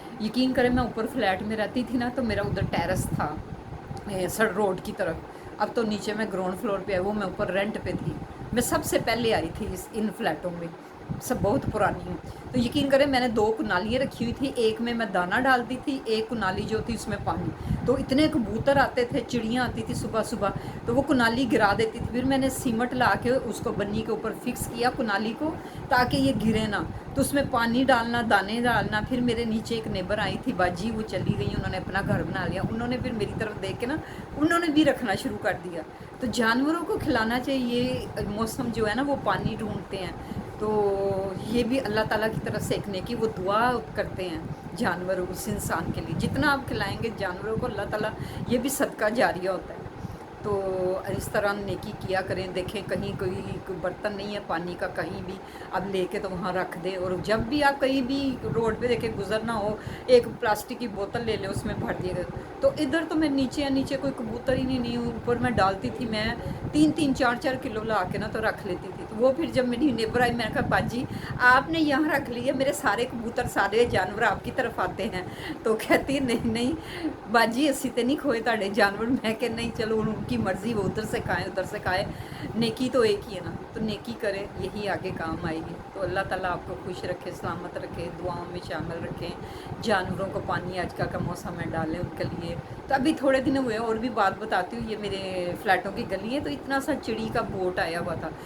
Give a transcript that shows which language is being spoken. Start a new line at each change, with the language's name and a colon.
Urdu: یقین کریں میں اوپر فلیٹ میں رہتی تھی نا، تو میرا ادھر ٹیرس تھا سر روڈ کی طرف. اب تو نیچے میں گراؤنڈ فلور پہ ہے، وہ میں اوپر رینٹ پہ تھی. میں سب سے پہلے آئی تھی ان فلیٹوں میں، سب بہت پرانی ہوں. تو یقین کریں میں نے 2 کنالیاں رکھی ہوئی تھی، ایک میں دانہ ڈالتی تھی، ایک کنالی جو تھی اس میں پانی. تو اتنے کبوتر آتے تھے، چڑیاں آتی تھی صبح صبح، تو وہ کنالی گرا دیتی تھی. پھر میں نے سیمٹ لا کے اس کو بنی کے اوپر فکس کیا کنالی کو، تاکہ یہ گرے نہ. تو اس میں پانی ڈالنا، دانے ڈالنا. پھر میرے نیچے ایک نیبر آئی تھی باجی، وہ چلی گئی، انہوں نے اپنا گھر بنا لیا. انہوں نے پھر میری طرف دیکھ کے نا، انہوں نے بھی رکھنا شروع کر دیا. تو جانوروں کو کھلانا چاہیے. موسم جو ہے نا وہ پانی ڈھونڈتے ہیں، تو یہ بھی اللہ تعالیٰ کی طرف سے ایک نیکی، وہ دعا کرتے ہیں جانور اس انسان کے لیے. جتنا آپ کھلائیں گے جانوروں کو اللہ تعالیٰ، یہ بھی صدقہ جاریہ ہوتا ہے. تو اس طرح نیکی کیا کریں. دیکھیں کہیں کوئی برتن نہیں ہے پانی کا کہیں بھی، اب لے کے تو وہاں رکھ دیں. اور جب بھی آپ کہیں بھی روڈ پہ دیکھیں گزرنا ہو، ایک پلاسٹک کی بوتل لے لیں، اس میں بھر دیے گئے. تو ادھر تو میں نیچے کوئی کبوتر ہی نہیں اوپر میں ڈالتی تھی. میں 3-4 کلو لا کے نا تو رکھ لیتی تھی. تو وہ پھر جب میری نیبر آئی، میں نے کہا باجی آپ نے یہاں رکھ لی ہے، میرے سارے کبوتر سارے جانور آپ کی طرف آتے ہیں. تو کہتی نہیں باجی
Punjabi: اسی تے نہیں کھوئے تاڑے جانور.
Urdu: میں کہ نہیں چلو ان کی مرضی، وہ ادھر سے کھائیں. نیکی تو ایک ہی ہے نا، تو نیکی کرے، یہی آگے کام آئے گی. تو اللہ تعالیٰ آپ کو خوش رکھے، سلامت رکھے، دعاؤں میں شامل رکھیں. جانوروں کو پانی آج کل کا موسم ہے ڈالیں ان کے لیے. تو ابھی تھوڑے دن ہوئے اور بھی بات بتاتی ہوں. یہ میرے فلیٹوں کی گلی ہے، تو اتنا سا چڑی کا بوٹ آیا ہوا تھا.